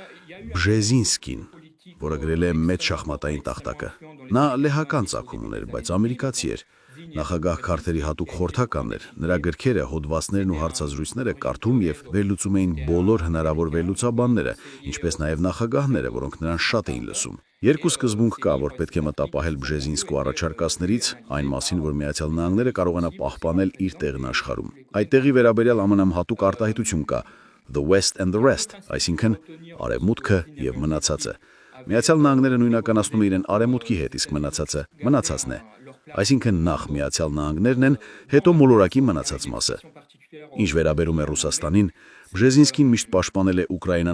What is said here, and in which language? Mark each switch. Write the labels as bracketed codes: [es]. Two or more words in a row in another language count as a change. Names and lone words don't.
[hy] Բժեզինսկին, որը գրել է Մեծ շախմատային տախտակը։ Նա լեհական ծագում ուներ, բայց ամերիկացի էր։ Նախագահ Քարթերի հատուկ խորհրդական էր։ Նրա գրքերը, հոդվածներն ու հարցազրույցները կարդում եւ վերլուծում էին բոլոր հնարավոր վերլուծաբանները, ինչպես նաեւ նախագահները, որոնք նրան շատ էին լսում։ Երկու սկզբունք կա, որ պետք է մտապահել Բժեզինսկու առաջարկածներից, այն մասին, որ Միացյալ Նահանգները կարող են պահպանել իր տեղն աշխարհում։ Այդ տեղի վերաբերյալ ԱՄՆ-ում հատուկ արտահայտություն կա. [en] The West and the Rest, [hy] այսինքն արևմուտքը եւ մնացածը։ Միացյալ Նահանգները նույնականացնում է իրեն արևմուտքի հետ, իսկ մնացածը մնացածն է։ Այսինքն նախ Միացյալ Նահանգներն են, հետո մոլորակի մնացած մասը։ Ինչ վերաբերում է Ռուսաստանին, Բժեզինսկին միշտ պաշտպանել է Ուկրաինան